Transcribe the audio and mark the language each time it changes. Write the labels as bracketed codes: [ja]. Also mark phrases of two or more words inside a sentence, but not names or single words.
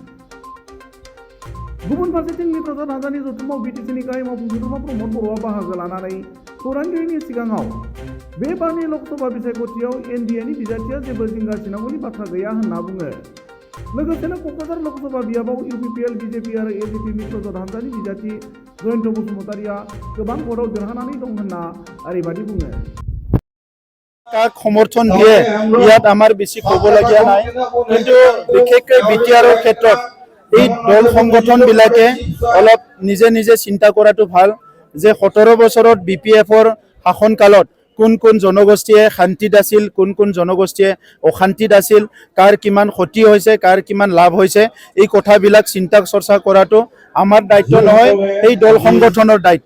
[brx] गुबुन फारसेथिं मित्रजों हान्जानि जथुमाव बिटिसिनि गाहाय मावफुं सोद्रोमा प्रमद बर'आ बाहागो लानानै खौरांगिरिनि सिगाङाव बे बारनि लोकसभा बिसायख'थियाव एनडिएनि बिजाथिया जेबो जिंगा सिनांगौनि बाथ्रा गैया होनना बुङो। लोगोसेनो क'क्राझार लोकसभा बियाबाव इउपिपिएल बिजेपि आरो एजिपि मित्रजों हान्जानि बिजाथि जयन्त बसुमतारीया गोबां भोटआव देरहानानै दं होनना ओरैबादि बुङो। [as] কাক সমৰ্থন দিয়ে ইয়াত আমাৰ বেছি ক'বলগীয়া নাই, কিন্তু বিশেষকৈ বিটিআৰৰ ক্ষেত্ৰত এই দল সংগঠনবিলাকে অলপ নিজে নিজে চিন্তা কৰাটো ভাল যে 17 বছৰত বিপিএফৰ শাসনকালত কোন কোন জনগোষ্ঠীয়ে শান্তিত আছিল, কোন কোন জনগোষ্ঠীয়ে অশান্তিত আছিল, কাৰ কিমান ক্ষতি হৈছে, কাৰ কিমান লাভ হৈছে, এই কথাবিলাক চিন্তা চৰ্চা কৰাটো আমাৰ দায়িত্ব নহয়, এই দল সংগঠনৰ দায়িত্ব।